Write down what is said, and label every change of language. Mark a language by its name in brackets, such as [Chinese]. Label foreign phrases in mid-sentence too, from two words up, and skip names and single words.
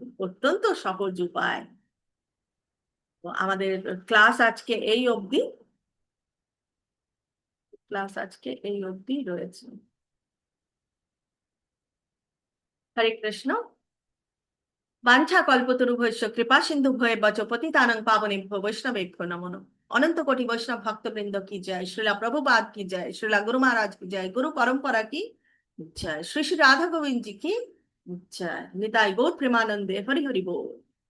[Bangla] অত্যন্ত সহজ উপায়। তো আমাদের ক্লাস আজকে এই অবধি, রয়েছে। হরে কৃষ্ণ। [Sanskrit] বাঞ্ছা কল্পতরুভ্যশ্চ কৃপা সিন্ধু ভয়ে বচ পতিতানং পাবনেভ্যো বৈষ্ণবেভ্যো নমো নমঃ। [Bangla] অনন্ত কোটি বৈষ্ণব ভক্তবৃন্দ কি জয়, শ্রীলা প্রভুপাদ কি জয়, শ্রীলা গুরু মহারাজ কি জয়, গুরু পরম্পরা কি জয়, শ্রী শ্রী রাধা গোবিন্দ [Hindi] जी की जय। [Bangla] নিতাই গৌর প্রেমানন্দে হরি হরি বোল।